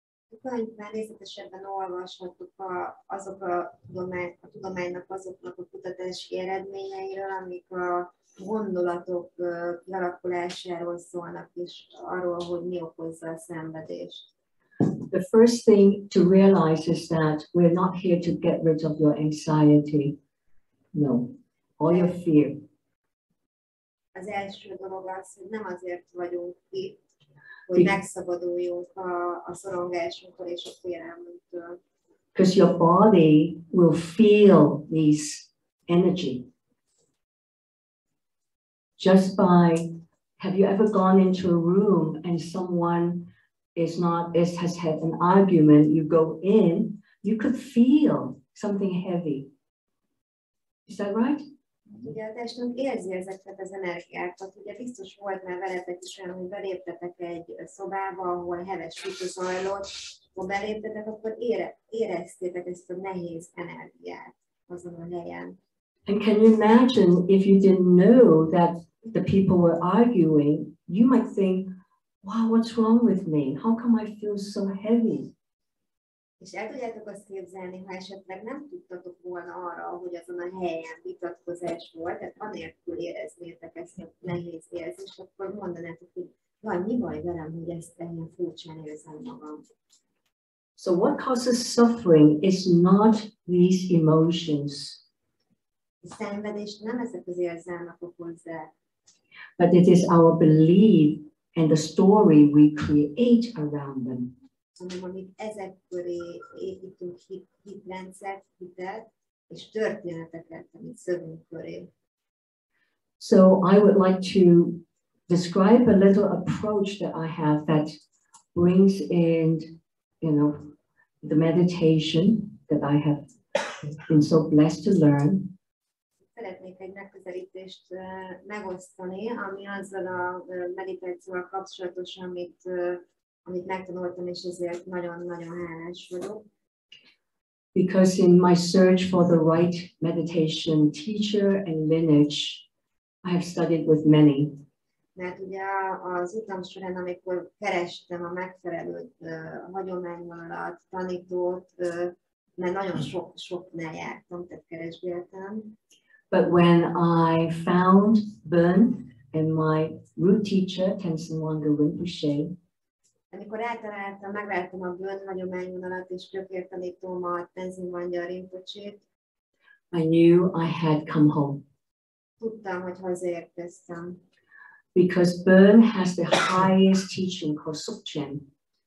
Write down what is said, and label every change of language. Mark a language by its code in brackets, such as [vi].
[hu] A könyvben részletesebben olvashatok a tudománynak azoknak a kutatási eredményeiről, amik a gondolatok kialakulásáról szólnak, és arról, hogy mi okozza a szenvedést. [en] The first thing to realize is that we're not here to get rid of your anxiety. No, all your fear. [hu] Az első dolog az, hogy nem azért vagyunk itt, hogy megszabaduljunk a szorongásunktól és a félelmünktől. [en] Because your body will feel this energy. Just by, have you ever gone into a room and someone has had an argument, you go in, you could feel something heavy. Is that right? [hu] Ugye a testünk érzi ezeket az energiákat. Ugye biztos volt már veletek is olyan, hogy beléptetek egy szobába, ahol heves vita zajlott, ha beléptetek, akkor éreztétek ezt a nehéz energiát azon a helyen. [en] And can you imagine if you didn't know that the people were arguing, you might think, wow, what's wrong with me? How come I feel so heavy? [hu] És el tudjátok azt képzelni, ha esetleg nem tudtatok volna arra, hogy azon a helyen vitatkozás volt, tehát anélkül éreznétek ezt a nehéz érzést, akkor mondanátok, hogy jaj, mi baj velem, hogy ezt ilyen furcsán érzem magam. [en] So what causes suffering is not these emotions. [hu] A szenvedést nem ezek az érzelmek okozzák, [en] but it is our belief and the story we create around them. [hu] hanem amit ezek köré építünk hitrendszert, hitet, és történeteket, amit szövünk köré. [en] So I would like to describe a little approach that I have that brings in, the meditation that I have been so blessed to learn. [hu] Szeretnék egy megközelítést megosztani, ami azzal a meditációval kapcsolatos, amit megtanultam, és ezért nagyon-nagyon hálás vagyok. [en] Because in my search for the right meditation teacher and lineage, I have studied with many. [hu] Mert ugye az utam során, amikor kerestem a megfelelő hagyományvonalat, tanítót, mert nagyon soknál jártam, tehát keresgéltem. [en] But when I found Bön and my root teacher, Tenzin Wangyal Rinpocse, [hu] amikor megláttam a Bön hagyományvonalat és gyökértanítómat, Tenzin Wangyal Rinpoche-t, [en] I knew I had come home. [hu] Tudtam, hogy hazaérkeztem. [en] Because Bön has the highest teaching called Sukchen.